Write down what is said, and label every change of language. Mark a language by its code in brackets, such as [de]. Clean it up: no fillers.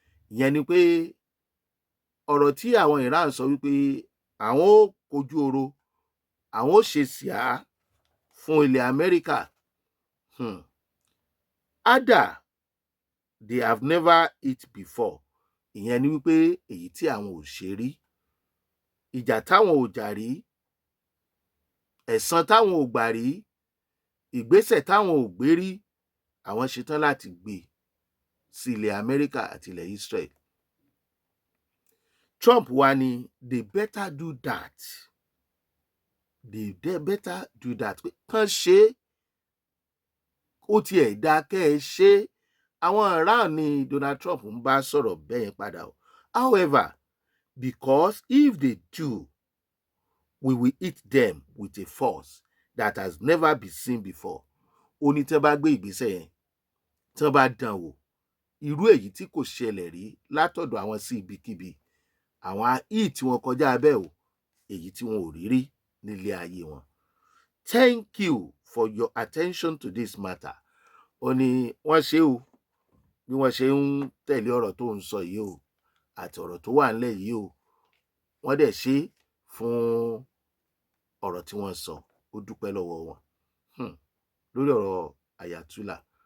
[yo] Ìyẹn ni pé ọ̀rọ̀ tí àwọn Iran sọ wípé àwọn ó kojú oro, àwọn ó ṣe síá fún ilẹ̀ Amẹ́ríkà. [en] Ada they have never hit before. [yo] Ìyẹn ni wípé èyí tí àwọn ò ṣe rí, ìjà táwọn ò jà rí, ẹ̀san táwọn ò gbà rí, ìgbésẹ̀ táwọn ò gbé rí, àwọn ṣetán láti gbé sí ilẹ̀ Amẹ́ríkà àti ilẹ̀ Israel. [en] Trump [yo] wá ní [en] they better do that. They better do that. [yo] Kàn ṣe ó tiẹ̀ dá kẹ́ ẹ ṣe. Àwọn Iran ni Donald Trump ń bá sọ̀rọ̀ bẹ́ẹ̀ padà o. [en] However, because if they do, we will hit them with a force that has never been seen before. [yo] Ó ní tẹ́ bá gbé ìgbésẹ̀ yẹn, tẹ́ bá dán wò, irú èyí tí kò ṣẹlẹ̀ rí látọ̀dọ̀ àwọn sí ibikíbi, àwọn hit wọn kọjá bẹ́ẹ̀ o, èyí tí wọn ò rí rí nílé ayé wọn. [en] Thank you for your attention to this matter. [yo] Ó ní wọ́n ṣe o bí wọ́n ṣe ń tẹ̀lé ọ̀rọ̀ tó ń sọ yìí o àti ọ̀rọ̀ tó wà nílẹ̀ yìí o, wọ́n dẹ̀ ṣe fún ọ̀rọ̀ tí wọ́n sọ. Ó dúpẹ́ lọ́wọ́ wọn lórí ọ̀rọ̀ Ayatollah.